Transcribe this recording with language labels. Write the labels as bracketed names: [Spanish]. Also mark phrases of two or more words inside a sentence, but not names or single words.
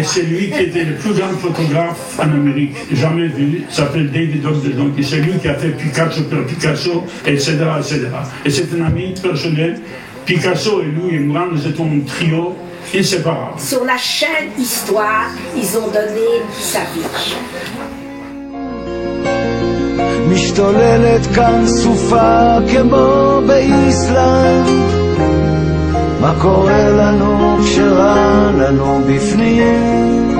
[French] Et c'est lui qui était le plus grand photographe en Amérique, jamais vu. Il s'appelle David Douglas Duncan. C'est lui qui a fait Picasso, etc., etc. Et c'est un ami personnel. Picasso et lui et moi, nous étions un trio inséparable. Sur la chaîne Histoire, ils ont donné sa vie. [Hebrew] משתוללת כאן סופה כמו באיסלנד, מה קורה לנו כשרע לנו בפנים?